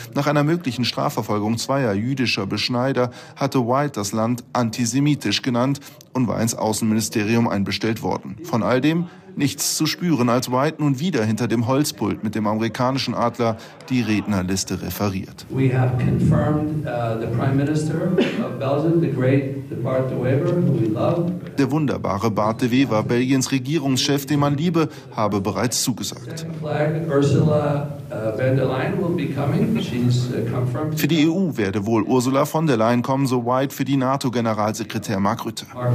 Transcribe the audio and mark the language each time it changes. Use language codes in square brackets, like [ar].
[de] Nach einer möglichen Strafverfolgung zweier jüdischer Beschneider hatte White das Land antisemitisch genannt und war ins Außenministerium einbestellt worden. Von all dem nichts zu spüren, als White nun wieder hinter dem Holzpult mit dem amerikanischen Adler die Rednerliste referiert. [en] We have confirmed the Prime Minister of Belgium, the great Bart De Wever, who we love. [de] Der wunderbare Bart De Wever, Belgiens Regierungschef, den man liebe, habe bereits zugesagt. Für die EU werde wohl Ursula von der Leyen kommen, so White für die NATO-Generalsekretär Mark Rutte.